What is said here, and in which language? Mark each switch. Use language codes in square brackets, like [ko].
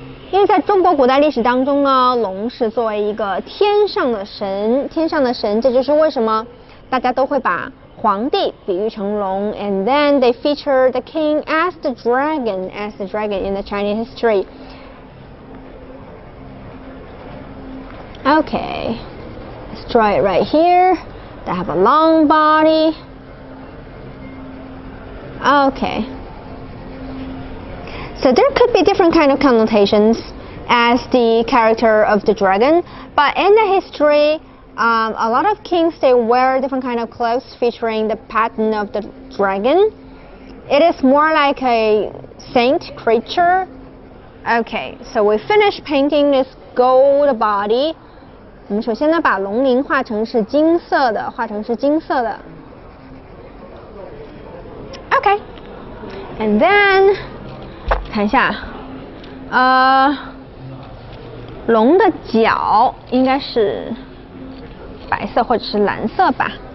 [zh] 因为在中国古代历史当中呢，龙是作为一个天上的神，这就是为什么大家都会把皇帝比喻成龙 [en] and then they feature the king as the dragon in the Chinese history. Okay, let's draw it right here. They have a long body. Okay. So there could be different kind of connotations as the character of the dragon, but in the history, a lot of kings, they wear different kind of clothes featuring the pattern of the dragon. It is more like a saint creature. Okay, so we finished painting this gold body. [zh] 我们首先呢，把龙鳞画成是金色的， [en] Okay, and then [zh] 看一下，龙的脚应该是白色或者是蓝色吧。